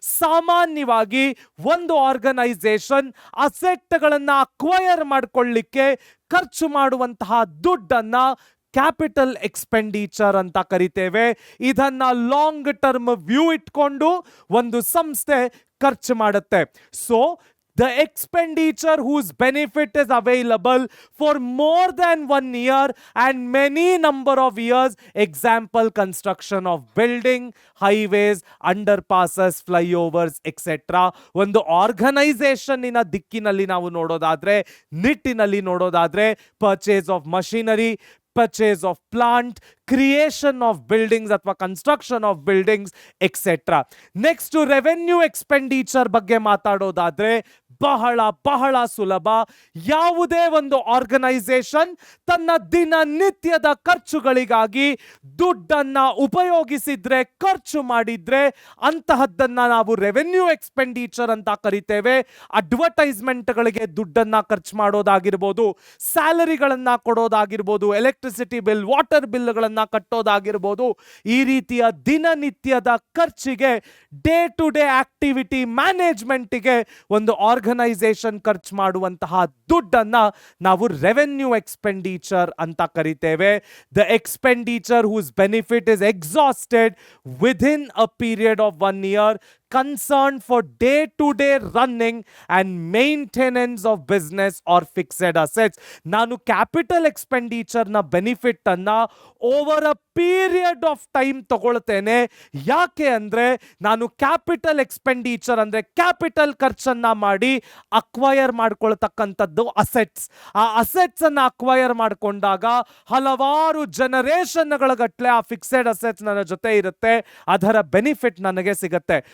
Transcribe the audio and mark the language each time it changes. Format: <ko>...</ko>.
<kn>ಸಾಮಾನ್ಯವಾಗಿ ಒಂದು organisation ಅಸೆಟ್ಗಳನ್ನ acquire ಮಾಡ್ಕೊಳ್ಳಿಕ್ಕೆ ಖರ್ಚು ಮಾಡುವಂತಹ ದುಡ್ಡನ್ನ ಕ್ಯಾಪಿಟಲ್ ಎಕ್ಸ್ಪೆಂಡಿಚರ್ ಅಂತ ಕರಿತೇವೆ. ಇದನ್ನ ಲಾಂಗ್ ಟರ್ಮ್ ವ್ಯೂ ಇಟ್ಕೊಂಡು ಒಂದು ಸಂಸ್ಥೆ ಖರ್ಚು ಮಾಡುತ್ತೆ.</kn> <en>So the expenditure whose benefit is available for more than 1 year and many number of years, example construction of building, highways, underpasses, flyovers, etc.</en> <kn>ಒಂದು ಆರ್ಗನೈಸೇಷನ್ ಇನ ದಿಕ್ಕಿನಲ್ಲಿ ನಾವು ನೋಡೋದಾದ್ರೆ, ನಿಟ್ಟಿನಲ್ಲಿ ನೋಡೋದಾದ್ರೆ,</kn> <en>purchase of machinery, purchase of plant, creation of buildings</en> <kn>ಅಥವಾ</kn> <en>construction of buildings, etc. Next to revenue expenditure</en> <kn>ಬಗ್ಗೆ ಮಾತಾಡೋದಾದ್ರೆ ಬಹಳ ಬಹಳ ಸುಲಭ. ಯಾವುದೇ ಒಂದು ಆರ್ಗನೈಸೇಷನ್ ತನ್ನ ದಿನನಿತ್ಯದ ಖರ್ಚುಗಳಿಗಾಗಿ ದುಡ್ಡನ್ನ ಉಪಯೋಗಿಸಿದ್ರೆ, ಖರ್ಚು ಮಾಡಿದ್ರೆ ಅಂತಹದ್ದನ್ನ ನಾವು ರೆವೆನ್ಯೂ ಎಕ್ಸ್ಪೆಂಡಿಚರ್ ಅಂತ ಕರಿತೇವೆ. ಅಡ್ವರ್ಟೈಸ್ಮೆಂಟ್ಗಳಿಗೆ ದುಡ್ಡನ್ನ ಖರ್ಚು ಮಾಡೋದಾಗಿರ್ಬೋದು, ಸ್ಯಾಲರಿಗಳನ್ನ ಕೊಡೋದಾಗಿರ್ಬೋದು, ಎಲೆಕ್ಟ್ರಿಸಿಟಿ ಬಿಲ್, ವಾಟರ್ ಬಿಲ್ಗಳನ್ನ ಕಟ್ಟೋದಾಗಿರ್ಬೋದು, ಈ ರೀತಿಯ ದಿನನಿತ್ಯದ ಖರ್ಚಿಗೆ, ಡೇ ಟು ಡೇ ಆಕ್ಟಿವಿಟಿ ಮ್ಯಾನೇಜ್ಮೆಂಟ್ಗೆ ಒಂದು ಆರ್ಗನೈಸೇಷನ್ ಖರ್ಚು ಮಾಡುವಂತಹ ದುಡ್ಡನ್ನ ನಾವು ರೆವೆನ್ಯೂ ಎಕ್ಸ್ಪೆಂಡಿಚರ್ ಅಂತ ಕರಿತೇವೆ.</kn> <en>The expenditure whose benefit is exhausted within a period of 1 year, concerned for day-to-day running and maintenance of business or fixed assets.</en> <kn>ನಾನು ಕ್ಯಾಪಿಟಲ್ ಎಕ್ಸ್ಪೆಂಡಿಚರ್ ನ benefit ಅನ್ನ</kn> <en>over a period of time</en> <kn>ತಗೊಳ್ತೇನೆ. ಯಾಕೆ ಅಂದ್ರೆ ನಾನು capital expenditure ಅಂದ್ರೆ capital ಖರ್ಚನ್ನ ಮಾಡಿ acquire ಮಾಡ್ಕೊಳ್ತಕ್ಕಂಥದ್ದು assets. ಆ assets ಅನ್ನ ಅಕ್ವೈರ್ ಮಾಡ್ಕೊಂಡಾಗ ಹಲವಾರು ಜನರೇಷನ್ಗಳ ಗಟ್ಟಲೆ ಆ ಫಿಕ್ಸೆಡ್ ಅಸೆಟ್ಸ್ ನನ್ನ ಜೊತೆ ಇರುತ್ತೆ, ಅದರ ಬೆನಿಫಿಟ್ ನನಗೆ ಸಿಗುತ್ತೆ.</kn>